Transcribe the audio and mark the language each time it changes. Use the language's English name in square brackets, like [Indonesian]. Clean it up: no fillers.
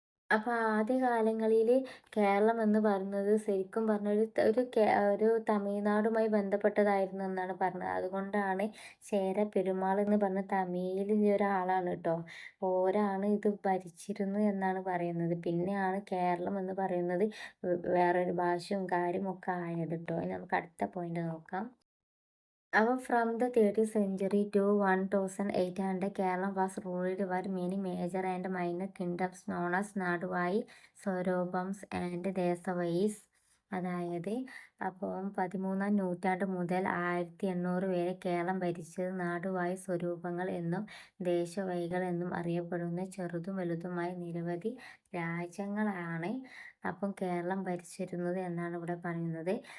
[Malayalam] അപ്പൊ ആദ്യകാലങ്ങളില് കേരളം എന്ന് പറയുന്നത് ശരിക്കും പറഞ്ഞ ഒരു തമിഴ്നാടുമായി ബന്ധപ്പെട്ടതായിരുന്നു എന്നാണ് പറഞ്ഞത്. അതുകൊണ്ടാണ് ചേര പെരുമാൾ എന്ന് പറഞ്ഞ തമിഴിലുള്ള ഒരാളാണ് ട്ടോ. ഓരാണ് ഇത് ഭരിച്ചിരുന്നു എന്നാണ് പറയുന്നത്. പിന്നെയാണ് കേരളം എന്ന് പറയുന്നത് വേറൊരു ഭാഷയും കാര്യമൊക്കെ ആയത് ട്ടോ. ഇനി നമുക്ക് അടുത്ത പോയിന്റ് നോക്കാം. [English] From the 13th century to 1800, Kerala was ruled by many major and minor kingdoms known as Naduvai, Sorobams and Desavais. [Malayalam] അതായത് അപ്പം 13-ാം നൂറ്റാണ്ട് മുതൽ 1800 വരെ കേരളം ഭരിച്ചത് നാടുവാഴി സ്വരൂപങ്ങൾ എന്നും ദേശവൈകൾ എന്നും അറിയപ്പെടുന്ന ചെറുതും വലുതുമായ നിരവധി രാജ്യങ്ങളാണ് അപ്പം കേരളം ഭരിച്ചിരുന്നത് എന്നാണ് ഇവിടെ പറയുന്നത്.